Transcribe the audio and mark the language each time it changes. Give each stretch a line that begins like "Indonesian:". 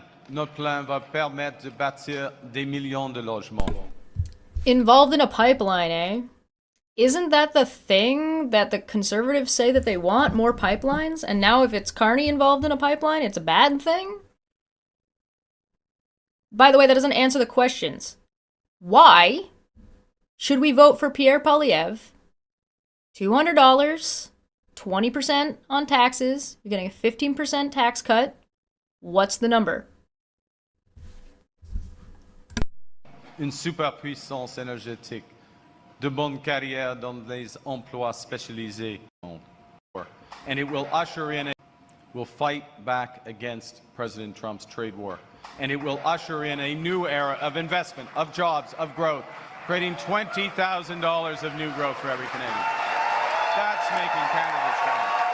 French: Notre plan va permettre de bâtir des millions de logements.
English: Involved in a pipeline, eh? Isn't that the thing that the conservatives say that they want? More pipelines? And now if it's Carney involved in a pipeline, it's a bad thing? By the way, that doesn't answer the questions. Why should we vote for Pierre Poilievre? $200, 20% on taxes, you're getting a 15% tax cut. What's the number?
French: Une superpuissance énergétique, de bonnes carrières dans les emplois spécialisés.
English: And it will usher in, will fight back against President Trump's trade war. And it will usher in a new era of investment, of jobs, of growth, creating $20,000 of new growth for every Canadian. That's making Canada strong.